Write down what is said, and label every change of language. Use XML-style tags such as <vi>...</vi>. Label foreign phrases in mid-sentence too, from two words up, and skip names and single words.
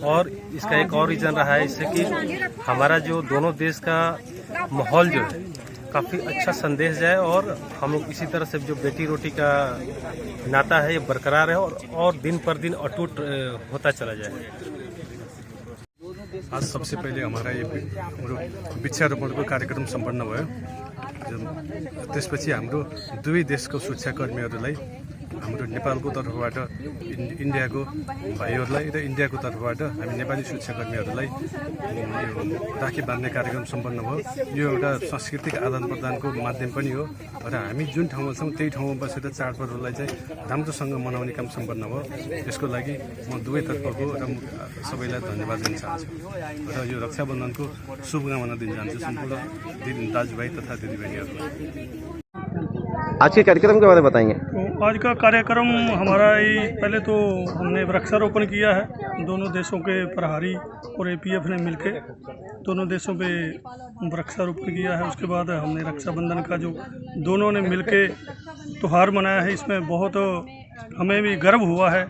<hi>और इसका एक और रीज़न रहा है इससे कि हमारा जो दोनों देश का माहौल जो है काफ़ी अच्छा संदेश जाए और हम लोग इसी तरह से जो बेटी रोटी का नाता है ये बरकरार है और दिन पर दिन अटूट होता चला जाए। आज सबसे पहले हमारा ये वृक्षारोपण को कार्यक्रम संपन्न हुआ।</hi> <ne>त्यसपछि हाम्रो दुवै देशको सुरक्षाकर्मीहरूलाई हाम्रो नेपालको तर्फबाट इन्डियाको भाइहरूलाई र इन्डियाको तर्फबाट हामी नेपाली सुरक्षाकर्मीहरूलाई यो राखी बाँध्ने कार्यक्रम सम्पन्न भयो। यो एउटा सांस्कृतिक आदान प्रदानको माध्यम पनि हो र हामी जुन ठाउँमा छौँ त्यही ठाउँमा बसेर चाडपर्वलाई चाहिँ राम्रोसँग मनाउने काम सम्पन्न भयो। त्यसको लागि म दुवैतर्फको र सबैलाई धन्यवाद दिन चाहन्छु र यो रक्षाबन्धनको शुभकामना दिन चाहन्छु सम्पूर्ण दाजुभाइ तथा दिदीबहिनीहरूलाई।</ne> <hi>आज के कार्यक्रम के बारे में बताएंगे। तो आज का कार्यक्रम हमारा पहले तो हमने वृक्षारोपण किया है। दोनों देशों के प्रहरी और APF ने मिलकर दोनों देशों पे वृक्षारोपण किया है। उसके बाद हमने रक्षाबंधन का जो दोनों ने मिलकर त्यौहार मनाया है, इसमें बहुत हमें भी गर्व हुआ है।</hi>